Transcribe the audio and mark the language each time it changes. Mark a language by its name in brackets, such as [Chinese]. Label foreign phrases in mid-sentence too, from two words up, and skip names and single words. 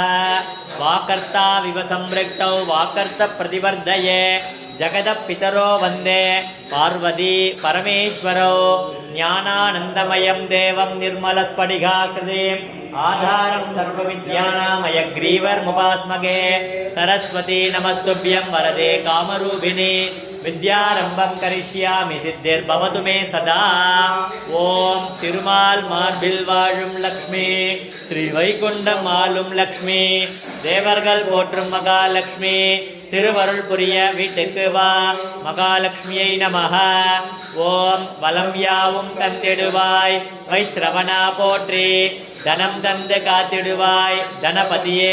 [Sanskrit] वाकर्ता विव संरक्तौ वाकर्त प्रतिवर्धये जगदपितरो वंदे पार्वती परमेश्वरौ ज्ञानानंदमयं देवं निर्मलस्फटिकाकृतिम् आधारं सर्वविद्यानां हयग्रीवमुपास्महे। सरस्वती नमस्तुभ्यं वरदे कामरूपिणी विद्यारंभं करिष्यामि सिद्धिर्भवतु मे सदा। [Tamil] ஓம் திருமால் மார்பில் வாழும் லக்ஷ்மி ஸ்ரீ வைகுண்டம் ஆளும் லக்ஷ்மி தேவர்கள் போற்றும் மகாலட்சுமி திருவருள் புரிய வீட்டுக்கு வா மகாலட்சுமியை நமஹ। ஓம் வலம் யாவும் தந்திடுவாய் வைஸ்ரவணா போற்றி தனம் தந்து காத்திடுவாய் தனபதியே